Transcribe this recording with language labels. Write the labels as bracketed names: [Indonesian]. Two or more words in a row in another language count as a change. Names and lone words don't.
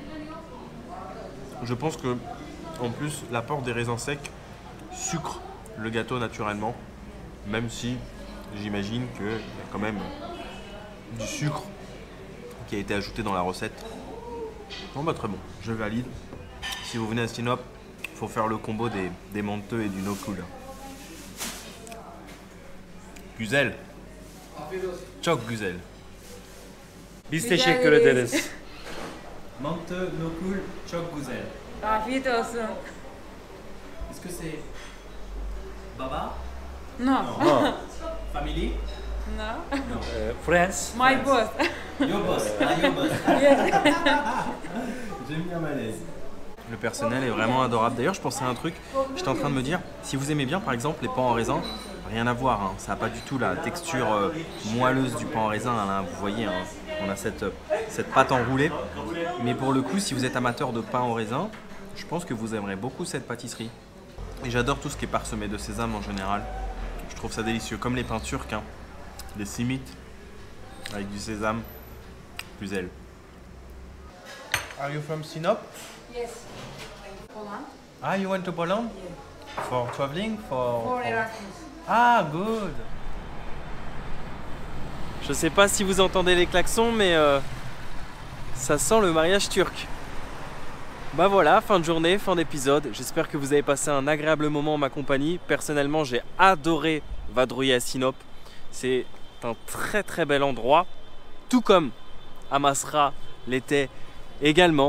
[French] Je pense que en plus l'apport des raisins secs sucre le gâteau naturellement, même si j'imagine qu'il y a quand même du sucre qui a été ajouté dans la recette. Bon bah très bon, je valide. Si vous venez à Sinop, il faut faire le combo des menteux et du Nokul. [Turkish] Güzel. Çok güzel. Biz teşekkür ederiz. Mantı, Nokul, çok güzel. Afiyet olsun. [French] Est-ce que c'est Baba? [English] No. Family? No. Friends. My boss. Your boss. Your boss. Yes. [French] J'aime bien malaise. Le personnel est vraiment adorable. D'ailleurs, je pensais à un truc. J'étais en train de me dire, si vous aimez bien par exemple les pains en raisin, rien à voir. Hein. Ça n'a pas du tout la texture moelleuse du pain en raisin. Hein. Vous voyez, hein. On a cette pâte enroulée. Mais pour le coup, si vous êtes amateur de pain en raisin, je pense que vous aimerez beaucoup cette pâtisserie. Et j'adore tout ce qui est parsemé de sésame en général. Je trouve ça délicieux, comme les pains turcs. Hein. Les simit avec du sésame. [Turkish] Güzel. [English] Are you from Sinop? Yes. Poland. Ah, you went to Poland? For traveling? For Erasmus. Ah, good. [French] Je sais pas si vous entendez les klaxons, mais ça sent le mariage turc. Bah voilà, fin de journée, fin d'épisode. J'espère que vous avez passé un agréable moment en ma compagnie. Personnellement, j'ai adoré vadrouiller à Sinop. C'est un très très bel endroit, tout comme Amasra l'était également.